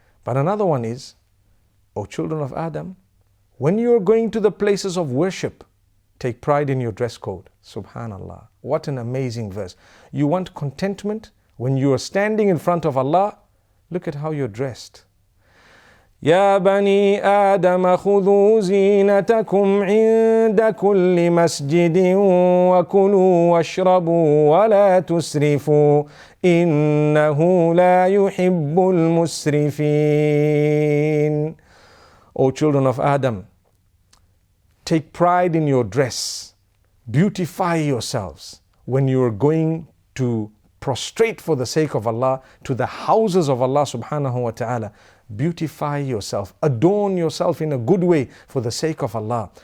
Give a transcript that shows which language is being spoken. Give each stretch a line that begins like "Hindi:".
English: But another one is, O children of Adam, when you are going to the places of worship, take pride in your dress code. Subhanallah. What an amazing verse. You want contentment when you are standing in front of Allah? Look at how you're dressed.
Arabic: يا بني آدم خذوا زينتكم عند كل مسجد وكلوا واشربوا ولا تسرفوا إنه لا يحب المسرفين.
English: O children of Adam, take pride in your dress. Beautify yourselves when you are going to prostrate for the sake of Allah to the houses of Allah subhanahu wa ta'ala. Beautify yourself, adorn yourself in a good way for the sake of Allah.